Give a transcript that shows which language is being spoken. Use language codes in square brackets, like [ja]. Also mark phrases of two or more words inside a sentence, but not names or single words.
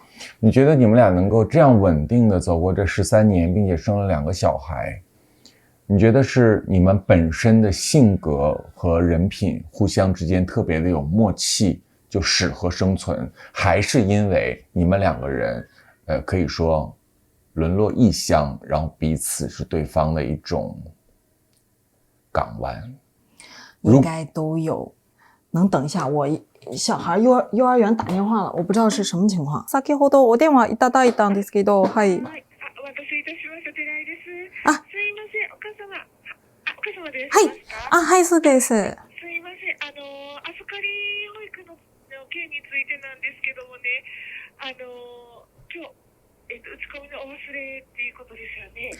[zh] 你觉得你们俩能够这样稳定的走过这13年，并且生了2个小孩，你觉得是你们本身的性格和人品互相之间特别的有默契，就适合生存，还是因为你们2个人可以说沦落异乡，然后彼此是对方的一种港湾？应该都有。能等一下，我小孩幼儿园打电话了，我不知道是什么情况。 [ja] 先ほどお電話いただいたんですけど、はい。お待たせいたしました、寺井です。あ、すいません、お母様。お母様でいらっはい。しゃいますか？はい、そうです。すいません、預かり保育の件についてなんですけどもね、今日、打ち込みのお忘れっていうことですよね。